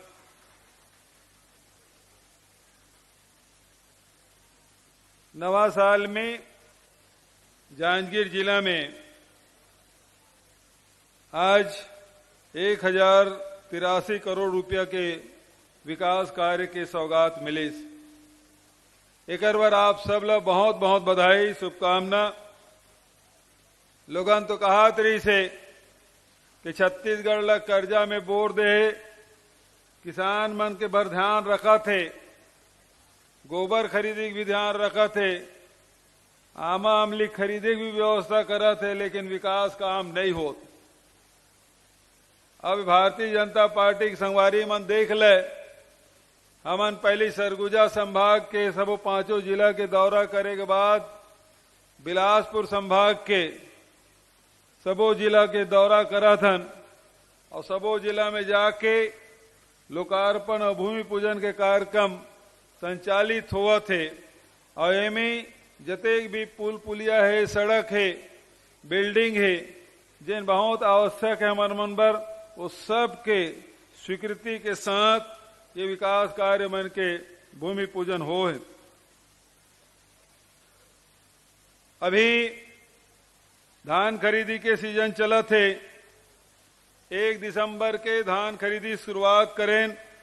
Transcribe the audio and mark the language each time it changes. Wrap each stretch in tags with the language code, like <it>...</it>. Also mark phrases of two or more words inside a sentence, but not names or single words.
<hne>नवा साल में जांजगीर जिला में आज 1083 करोड़ रुपया के विकास कार्य के सौगात मिले। एक बार आप सब ला बहुत बहुत बधाई शुभकामना। लोगन तो कहा तरी से कि छत्तीसगढ़ ला कर्जा में बोर दे, किसान मन के भर ध्यान रखा थे, गोबर खरीदी की भी ध्यान रखा थे, आमा अमली खरीदे की भी व्यवस्था करा थे, लेकिन विकास काम नहीं हो। अब भारतीय जनता पार्टी की संगवारी मन देख ले, हमन पहले सरगुजा संभाग के सबो 5 जिला के दौरा करे के बाद बिलासपुर संभाग के सबो जिला के दौरा करा थन और सबो जिला में जाके लोकार्पण और भूमि पूजन के कार्यक्रम संचालित हुआ थे। और एमे जतेक भी पुल पुलिया है, सड़क है, बिल्डिंग है, जिन बहुत आवश्यक है हमारे मन पर, वो सब के स्वीकृति के साथ ये विकास कार्य मन के भूमि पूजन हो है। अभी धान खरीदी के सीजन चला थे, 1 दिसंबर के धान खरीदी शुरुआत करें।</hne>